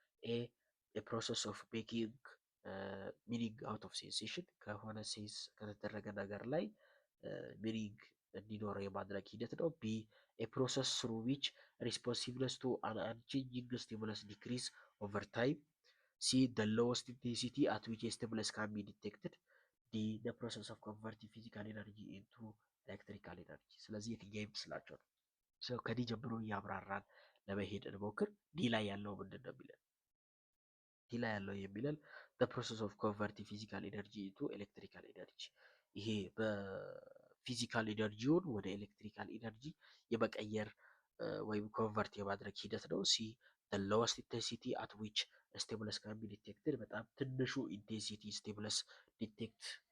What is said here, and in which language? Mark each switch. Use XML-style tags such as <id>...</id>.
<en>ኤ ፕሮሰስ ኦፍ ሜኪንግ ሚኒንግ አውት ኦፍ ሴንሴሽን፣</en> <am>ከሆነ ሴንስ ከተደረገ ነገር ላይ ሚኒንግ እንዲኖረው የማድረግ ሂደት ነው።</am> <en>ቢ ፕሮሰስ ስሩ ዊች ሪስፖንሲቭነስ ቱ አን አንቼንጂንግ ስቲሙለስ ዲክሪዝ ኦቨር ታይም። ሲ the lowest intensity at which a stimulus can be detected. ዲ the process of converting physical energy into electrical energy።</en> <am>ስለዚህ የትኛው ይመስላችኋል? ሰው ከዲ ጀምሮ እያብራራን ለመሄድ እንሞክር። ዲ ላይ ያለው ምንድን ነው የሚለን? ዲ ላይ ያለው የሚለን</am> <en>the process of converting physical energy into electrical energy፣</en> <am>ይሄ በፊዚካል ኢነርጂውን ወደ ኤሌክትሪካል ኢነርጂ የመቀየር ወይም ኮንቨርት የማድረግ ሂደት ነው። ሲ</am> <en>the lowest intensity at which stimulus can be detected፣</en> <am>በጣም ትንሹ ኢንቴንሲቲ ስቲሙለስ ዲቴክት</am>